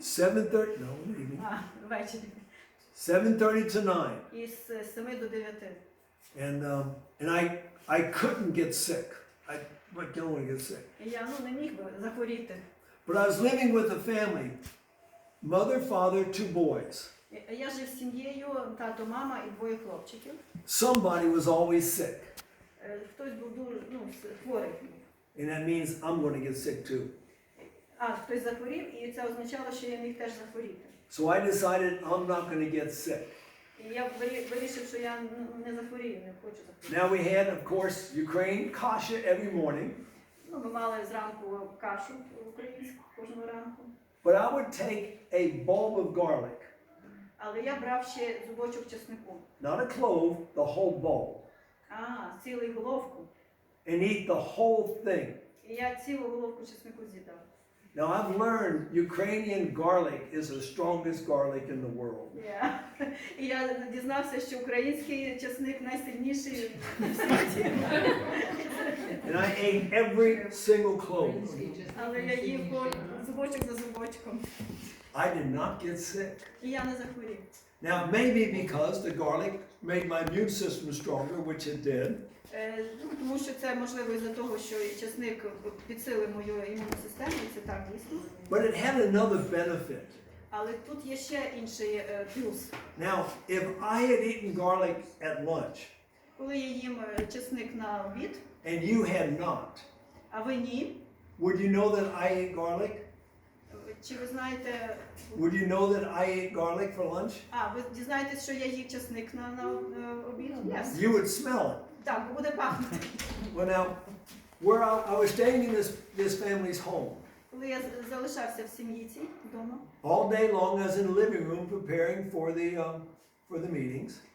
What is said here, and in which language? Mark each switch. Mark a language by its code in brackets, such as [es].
[en] 7:30, no, in the evening. [uk] Ввечері. [en] 7:30 to 9. [uk] І з 7 до 9. [en] And I couldn't get sick. I don't want to get sick. [uk] І я, не міг би захворіти. [en] But I was living with a family. Mother, father, 2 boys. [uk] Я жив з сім'єю, тато, мама і 2 хлопчиків. [en] Somebody was always sick. [uk] Хтось був дуже, хворий. [en] And that means I'm going to get sick too. [uk] Хтось захворів, і це означало, що я міг теж захворіти. [en] So I decided I'm not going to get sick. [uk] І я вирішив, що я не захворію, не хочу захворіти. [en] Now we had, of course, Ukraine kasha every morning. [uk] Ми мали зранку кашу українську кожного ранку. [en] But I would take a bulb of garlic, [uk] Але я брав ще зубочок чеснику. [en] not a clove, the whole bulb, [uk] Цілу головку. [en] and eat the whole thing. [uk] І я цілу головку чеснику з'їдав. [en] Now I've learned Ukrainian garlic is the strongest garlic in the world. [uk] І я дізнався, що український чесник найсильніший в світі. [en] And I ate every single clove. [uk] Але я їв зубочок за зубочком. [en] I did not get sick. [uk] І я не захворів. [en] Now maybe because the garlic made my immune system stronger, which it did. [uk] Тому що це можливо із-за того, що чесник підсилив мою імунну систему, і це так дійсно. [en] But it had another benefit. [uk] Але тут є ще інший плюс. [en] Now, if I had eaten garlic at lunch [uk] Коли я їм чесник на обід, [en] and you had not, [uk] а ви ні, [en] would you know that I ate garlic? [uk] чи ви знаєте, [en] Would you know that I ate garlic for lunch? [uk] ви дізнаєтесь, що я їв чесник на обід? [en] Yes. You would smell it. [uk] Так, бо буде пахнути. [en] Well, now, where I was staying in this family's home. [uk] Коли я залишався в сім'ї цій вдома, [en] All day long I was in the living room preparing for the meetings.